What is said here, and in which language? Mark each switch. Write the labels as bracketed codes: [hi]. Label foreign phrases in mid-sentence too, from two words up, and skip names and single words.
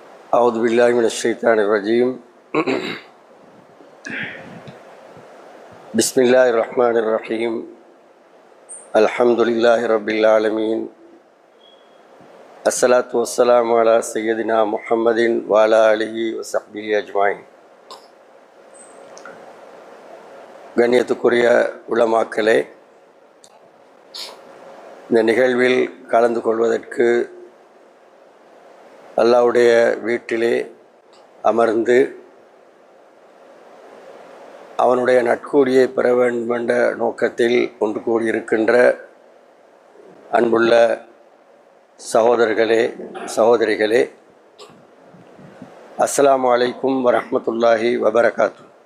[ar] أعوذ بالله من الشيطان الرجيم بسم الله الرحمن الرحيم الحمد لله رب العالمين الصلاة والسلام على سيدنا محمد وعلى آله وصحبه أجمعين. [ta] கண்ணியத்துக்குரிய உலமாக்களே, இந்த நிகழ்வில் கலந்து கொள்வதற்கு அல்லாஹ்வுடைய வீட்டிலே அமர்ந்து அவனுடைய நட்கூலியை பெற வேண்டும் என்ற நோக்கத்தில் ஒன்று கூடியிருக்கின்ற அன்புள்ள சகோதரர்களே, சகோதரிகளே, [ar] السلام عليكم ورحمة الله وبركاته.